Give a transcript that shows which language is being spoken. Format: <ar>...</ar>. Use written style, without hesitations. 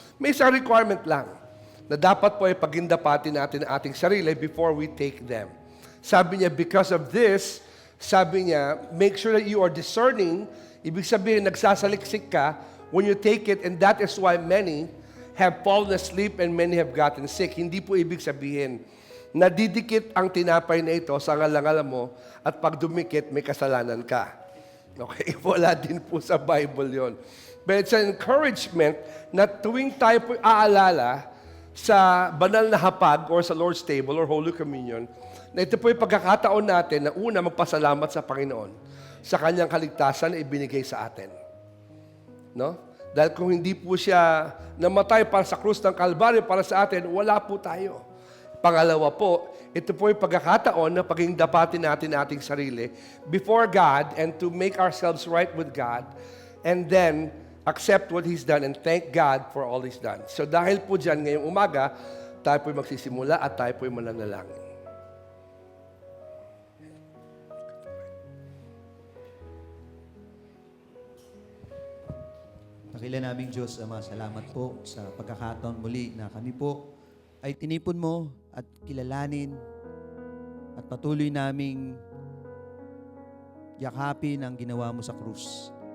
<tl>May isang requirement lang na dapat po ay pagindapati natin ang ating sarili</tl> <en>before we take them.</en> <tl>Sabi niya,</tl> <en>because of this,</en> <tl>sabi niya,</tl> <en>make sure that you are discerning.</en> <tl>Ibig sabihin, nagsasaliksik ka</tl> <en>when you take it, and that is why many have fallen asleep and many have gotten sick.</en> <tl>Hindi po ibig sabihin, nadidikit ang tinapay na ito sa ngalangal mo at pag dumikit, may kasalanan ka. Okay? Wala din po sa Bible yon.</tl> <en>But it's an encouragement</en> <tl>na tuwing tayo po aalala sa banal na hapag or sa Lord's table or Holy Communion, na ito po yung pagkakataon natin na una magpasalamat sa Panginoon sa kanyang kaligtasan na ibinigay sa atin. Dahil kung hindi po siya namatay para sa krus ng Kalbaryo para sa atin, wala po tayo. Pangalawa po, ito po yung pagkakataon na paging dapatin natin ating sarili</tl> <en>before God and to make ourselves right with God and then accept what He's done and thank God for all He's done.</en> <tl>So dahil po dyan ngayong umaga, tayo po'y magsisimula at tayo po'y mananalangin. Dakila naming Diyos, Ama, salamat po sa pagkakataon muli na kami po ay tinipon mo at kilalanin at patuloy naming yakapin ang ginawa mo sa krus.</tl>